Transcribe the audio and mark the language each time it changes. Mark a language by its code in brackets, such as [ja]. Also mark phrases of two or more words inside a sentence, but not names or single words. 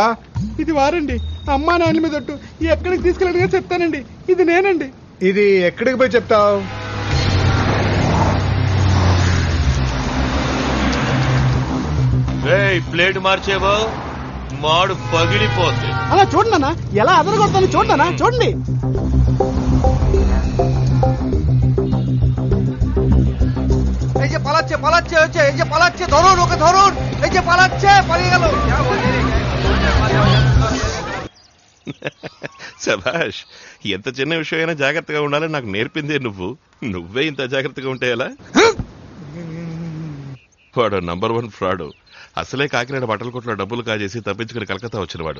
[te] ఇది వారండి. అమ్మా నాయన మీద ఒట్టు. ఎక్కడికి తీసుకెళ్ళి అడిగినా చెప్తానండి. ఇది నేనండి. ఇది ఎక్కడికి పోయి చెప్తావు? ప్లేట్ మార్చేవో మాడు పగిలిపోద్ది. అలా చూడన్నా, ఎలా అదరగొడతాను చూడన్నా, చూడండి. [bn] এই যে পালাচ্ছে পালাচ্ছে হচ্ছে, এই যে পালাচ্ছে, ধরুন ওকে ধরুন, এই যে পালাচ্ছে, পালিয়ে গেল। [te] శభాష్, ఎంత చిన్న విషయం అయినా జాగ్రత్తగా ఉండాలని నాకు నేర్పిందే నువ్వే ఇంత జాగ్రత్తగా ఉంటే ఎలా? వాడు నంబర్ 1 ఫ్రాడ్. అసలే కాకినాడ బట్టల కొట్లో డబ్బులు కాజేసి తప్పించుకుని కలకత్తా వచ్చినవాడు.